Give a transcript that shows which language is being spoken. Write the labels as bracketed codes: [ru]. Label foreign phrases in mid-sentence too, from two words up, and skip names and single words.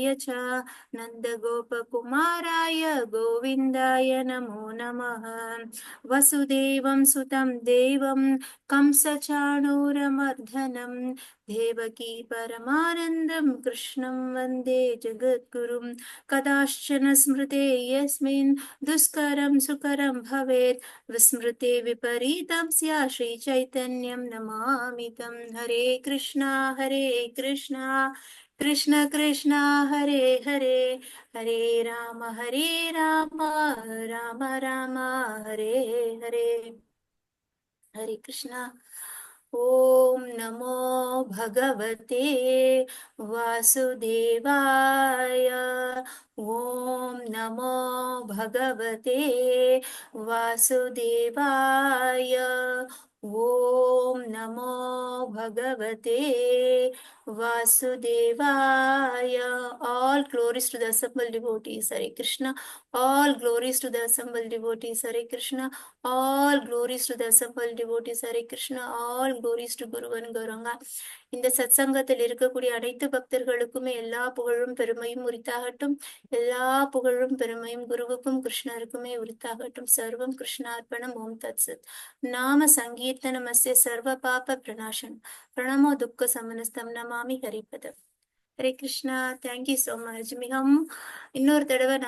[sa] च नन्दगोपकुमाराय गोविन्दाय नमो नमः वसुदेवं सुतं देवं कंसचाणूरमर्दनं देवकी परमानन्दं कृष्णं वन्दे जगद्गुरुं कदाश्चन स्मृते यस्मिन् दुष्करं सुकरं भवेत् विस्मृते विपरीतं स्यात् श्रीचैतन्यं नमामि तं हरे कृष्णा कृष्ण कृष्ण हरे हरे हरे राम राम राम हरे हरे हरे कृष्णा ओम नमो भगवते वासुदेवाय ओम नमो भगवते वासुदेवाय ओम नमो भगवते वासुदेवाय [en] all glories to the assembled devotees [sa] हरे कृष्ण [en] all glories to the assembled devotees [sa] हरे कृष्ण [en] all glories to the assembled devotees [sa] हरे कृष्ण [en] all glories to Guruvan Gauranga [ta] இந்த சத்சங்கத்தில் இருக்கக்கூடிய அனைத்து பக்தர்களுக்குமே எல்லா புகழும் பெருமையும் உரித்தாகட்டும் எல்லா புகழும் பெருமையும் குருவுக்கும் கிருஷ்ணருக்குமே உரித்தாகட்டும் [sa] सर्वं कृष्णार्पणम् ॐ तत् सत् नाम सङ्कीर्तनं यस्य सर्व पाप प्रणाशनम् प्रणामो दुःख शमनस्तं नमामि हरिपदम् हरे कृष्ण [en] thank you so much [ta] மிகவும் இன்னொரு தடவை நான்